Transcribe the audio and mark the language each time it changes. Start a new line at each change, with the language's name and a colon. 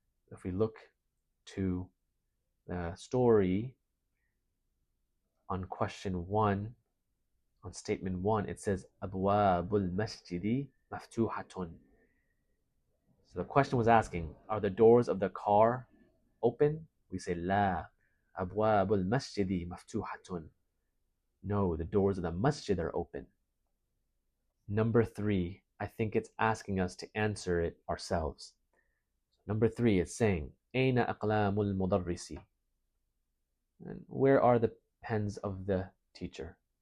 English: If we look to the story on question 1, on statement 1, it says
Arabic: أبواب المسجد مفتوحة.
English: So the question was asking, are the doors of the car open? We say
Arabic: لا أبواب المسجد مفتوحة.
English: No, the doors of the masjid are open. Number 3, I think it's asking us to answer it ourselves. Number 3, it's saying
Arabic: أين أقلام المدرس?
English: And where are the pens of the teacher?